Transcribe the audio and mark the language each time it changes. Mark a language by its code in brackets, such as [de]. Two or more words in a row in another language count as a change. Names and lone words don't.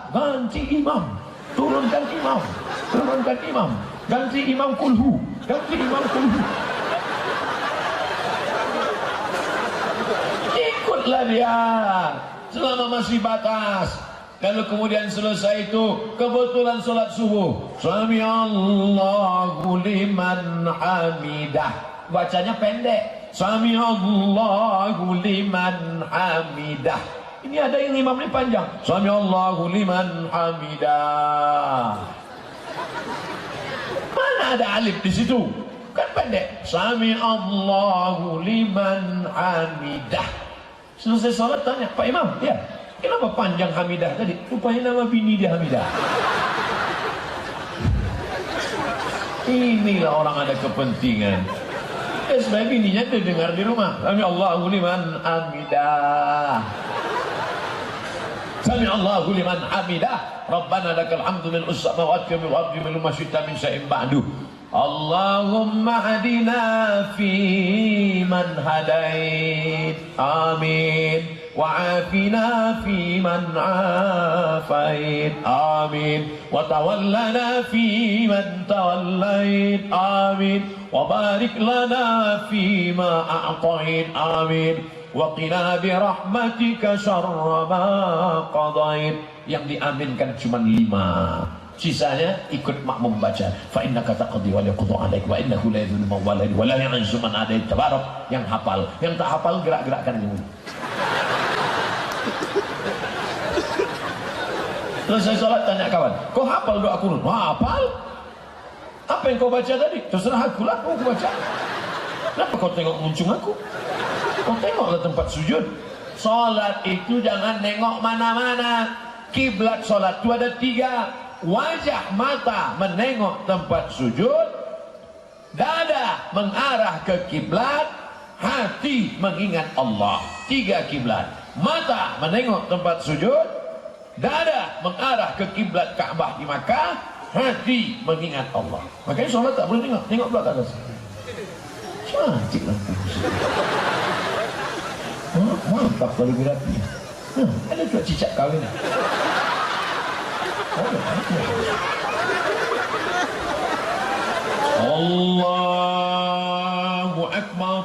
[ms] Ganti imam. Turunkan imam. Turunkan imam. Ganti imam kulhu. Ganti imam kulhu. Ikutlah dia selama masih batas. Kalau kemudian selesai itu kebetulan sholat subuh, [ar] سمع الله لمن حمده, [ms] bacanya pendek, [ar] سمع الله لمن حمده. [ms] Ini ada yang imam ini panjang, [ar] سمع الله لمن حمده. [ms] Mana ada alif di situ? Kan pendek, [ar] سمع الله لمن حمده. [ms] Selesai sholat tanya, Pak Imam, ya, kenapa panjang Hamidah tadi? Rupanya nama bini dia Hamidah. Inilah orang ada kepentingan. Sebenarnya bininya terdengar di rumah. [ar] سمع الله لمن حمده. سمع الله لمن حمده. ربنا لك الحمد من السماوات ومن الأرض من ما شئت من شيء بعد. اللهم اهدنا فيمن هديت. Amin. وعافنا فيمن عافيت آمين وتولنا فيمن توليت آمين وبارك لنا فيما أعطيت آمين وقنا برحمتك شر ما قضيت. [ms] Yang diaminkan cuma 5, sisanya ikut makmum baca. [ar] فإنك تقضي ولا يقضى عليك وإنه لا يذل من واليت ولا يعز من عاديت. Tabarak. [ms] Yang hafal, yang tak hafal gerak-gerakkan ini. Selesai sholat tanya kawan, kau hafal doa kunut? Hafal? Apa yang kau baca tadi? Terserah aku lah, aku baca. Kenapa kau tengok muncung aku? Kau tengoklah tempat sujud. Sholat itu jangan nengok mana-mana. Kiblat sholat itu ada 3. Wajah mata menengok tempat sujud, dada mengarah ke kiblat, hati mengingat Allah. 3 kiblat. Mata menengok tempat sujud, dada mengarah ke kiblat Ka'bah di Makkah, hati mengingat Allah. Makanya sholat tak boleh tengok belakang atas. Cantik lampu. Mantap kalau beratnya. Ada juga cicak kahwin. [ar] الله أكبر.